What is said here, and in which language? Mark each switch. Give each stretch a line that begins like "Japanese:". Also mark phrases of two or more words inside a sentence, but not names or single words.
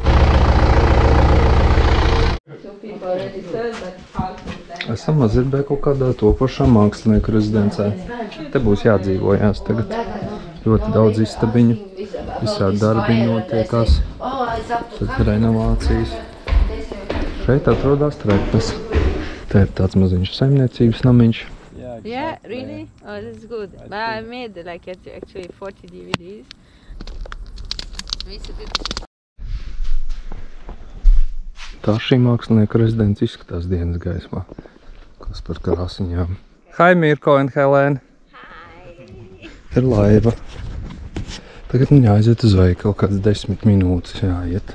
Latvian: Esam Mazirbē kaut kādā topošā mākslinieku rezidencē. Te būs jādzīvojās tagad. Ļoti daudz istabiņu. Visādi darbiņi notiekās. Tad renovācijas. Šeit atrodas trepes. Te ir tāds maziņš saimniecības namiņš.
English: Yeah, really? Oh, that's good. But I made like actually 40 DVDs.
Latvian: Tā šī mākslinieka rezidents izskatās dienas gaismā. Kas par krāsiņām. Hi Mirko un Helēna. Hi. Ir laiva. Tagad man jāaiziet uz veikalu, kāds 10 minūtes jāiet.